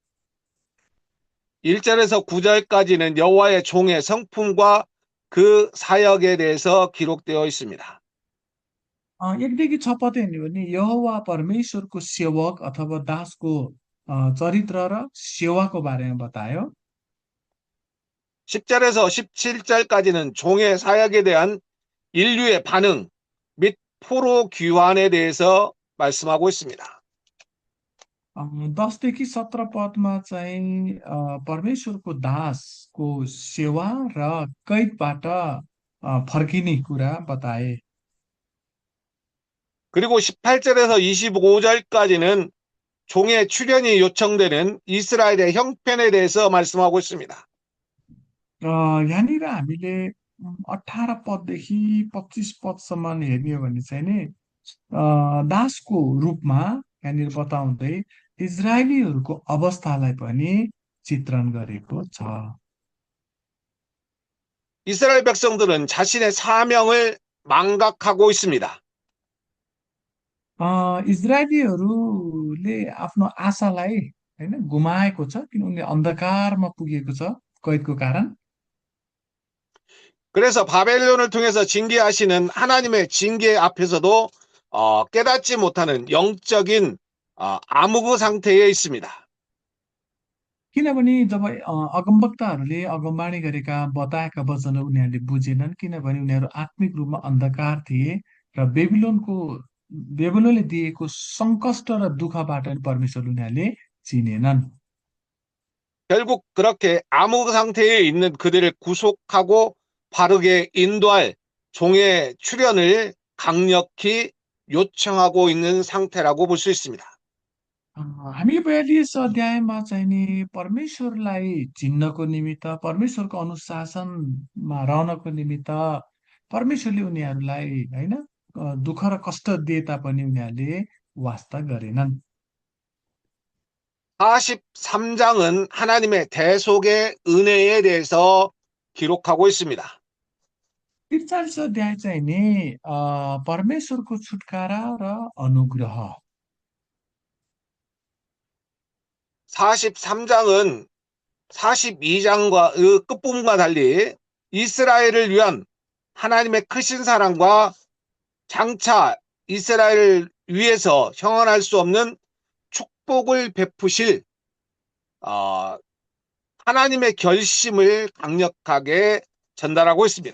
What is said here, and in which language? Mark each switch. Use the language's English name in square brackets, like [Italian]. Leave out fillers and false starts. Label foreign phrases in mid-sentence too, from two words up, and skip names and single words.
[Korean] 1절에서 9절까지는 여호와의 종의 성품과 그 사역에 대해서 기록되어 있습니다. [Nepali] एकदेखि 6 पद हेर्ने हो भने यहोवा परमेश्वरको सेवक अथवा दासको चरित्र र सेवाको बारेमा बतायो। [Korean] 10절에서 17절까지는 종의 사역에 대한 인류의 반응 및 포로 귀환에 대해서 말씀하고 있습니다. [Nepali] 10देखि 17 पदमा चाहिँ परमेश्वरको दासको सेवा र कैदबाट फर्किने कुरा बताए। [Korean] 그리고 18절에서 25절까지는 종의 출현이 요청되는 이스라엘의 형편에 대해서 말씀하고 있습니다. [Nepali] यहाँनिर हामीले 18 पददेखि 25 पदसम्म हेर्ने हो भने चाहिँ नि दासको रूपमा यहाँनिर बताउँदै इजरायलीहरूको अवस्थालाई पनि चित्रण गरेको छ। [Korean] 이스라엘 백성들은 자신의 사명을 망각하고 있습니다. [Nepali] इजरायलीहरूले आफ्नो आशालाई होइन गुमाएको छ किन उनले अन्धकारमा पुगेको छ कैदको कारण। [Korean] 그래서 바벨론을 통해서 징계하시는 하나님의 징계 앞에서도 깨닫지 못하는 영적인 암흑 상태에 있습니다. [Nepali] किनभने जब अगमवक्ताहरूले अगमबाणी गरेका बताएका वचनहरू उनीहरूले बुझेनन् किनभने उनीहरू आत्मिक रूपमा अन्धकार थिए र बेबिलोनले दिएको सङ्कष्ट र दुःखबाट परमेश्वर उनीहरूले चिनेनन्। [Korean] 결국 그렇게 암흑 상태에 있는 그들을 구속하고 바르게 인도할 종의 출현을 강력히 요청하고 있는 상태라고 볼 수 있습니다. [Nepali] हामी 42 अध्यायमा चाहिँ नि परमेश्वरलाई चिन्नको निमित्त परमेश्वरको अनुशासनमा रहनको निमित्त परमेश्वरले उनीहरूलाई होइन दुःख र कष्ट दिए तापनि उनीहरूले वास्ता गरेनन्। [Korean] 43장은 하나님의 대속의 은혜에 대해서 기록하고 있습니다. [Nepali] 43 अध्याय चाहिँ नि परमेश्वरको छुटकारा र अनुग्रह। [Korean] 43장은 42장과 그 끝부분과 달리 이스라엘을 위한 하나님의 크신 사랑과 장차 이스라엘을 위해서 형언할 수 없는 축복을 베푸실 하나님의 결심을 강력하게 전달하고 있습니다.